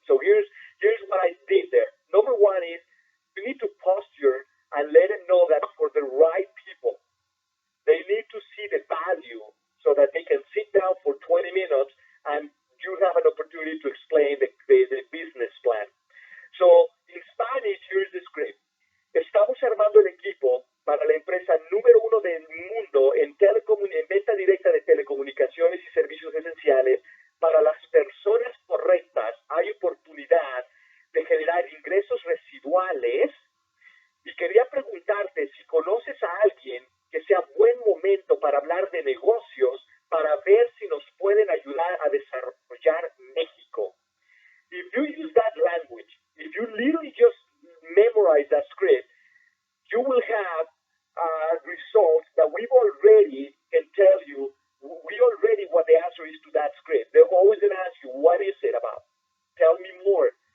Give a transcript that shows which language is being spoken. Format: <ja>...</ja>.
<en>So here's what I did there. Number one is, you need to posture and let them know that for the right people, they need to see the value so that they can sit down for 20 minutes and you have an opportunity to explain the business plan. So in Spanish, here's the script.</en> <es>Estamos armando el equipo para la empresa número 1 del mundo en venta directa de telecomunicaciones y servicios esenciales. Para las personas correctas hay oportunidad de generar ingresos residuales, y quería preguntarte si conoces a alguien que sea buen momento para hablar de negocios, para ver si nos pueden ayudar a desarrollar México.</es> <en>If you use that language, if you literally just memorize that script, you will have results that we've already can tell you. We already what the answer is to that script. They're always going to ask you, what is it about? Tell me more.</en>